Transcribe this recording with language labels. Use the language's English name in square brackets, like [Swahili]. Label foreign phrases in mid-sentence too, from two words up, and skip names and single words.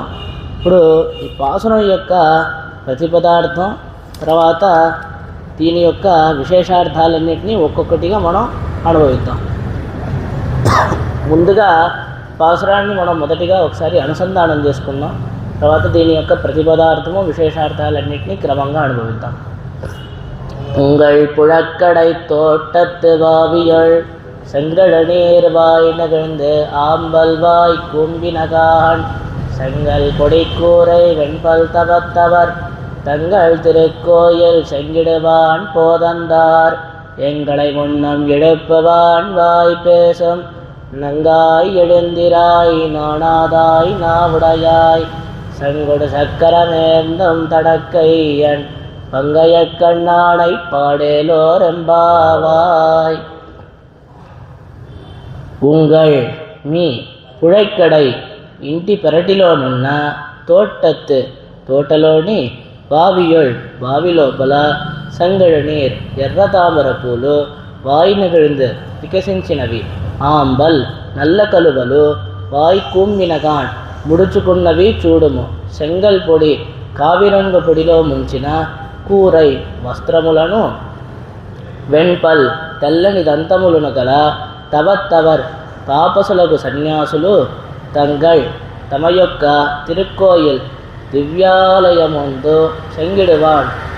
[Telugu] ఇప్పుడు ఈ పాసురం యొక్క ప్రతిపదార్థం, తర్వాత దీని యొక్క విశేషార్థాలన్నింటినీ ఒక్కొక్కటిగా మనం అనుభవిద్దాం. ముందుగా పాసురాన్ని మనం మొదటిగా ఒకసారి అనుసంధానం చేసుకుందాం, తర్వాత దీని యొక్క ప్రతిపదార్థము విశేషార్థాలన్నింటినీ క్రమంగా అనుభవిద్దాం. [Tamil] உங்கள் புழக்கடை தோட்டத்து வாவியள் செங்கட நீர்வாய் நகழ்ந்து ஆம்பல்வாய் கூம்பினகான் செங்கல் கொடிக்கூரை வெண்பல் தவத்தவர் தங்கள் திருக்கோயில் செங்கிடுவான் போதந்தார் எங்களை முன்னம் எழுப்புவான் வாய் பேசும் நங்காய் எழுந்திராய் நாணாதாய் நாவுடையாய் செங்கொடு சக்கரமேந்தும் தடக்கையன் பங்கைய கண்ணானை பாடேலோரெம்பாவாய். [Telugu] ఉంగళ్ మీ పుഴక్కడై ఇంటి పెరటిలోనున్న తోట్టత్తు తోటలోని వావియొళ్ బావి లోపల [Tamil] செங்கழு நீர் [Telugu] ఎర్ర తామర పూలు వాయినగిழ்ந்து వికసించినవి, ఆంబల్ నల్ల కలువలు [Tamil] வாய் கூம்பினகாண் [Telugu] ముడుచుకున్నవి చూడుము, [Tamil] செங்கல் பொடி [Telugu] కావిరంగు పొడిలో ముంచిన కూరై వస్త్రములను, వెణ్పల్ తెల్లని దంతములను గల తవత్తవర్ తాపసులకు సన్యాసులు, తంగళ్ తమ యొక్క తిరుక్కోయిల్ దివ్యాలయముందు సెంగిడివాన్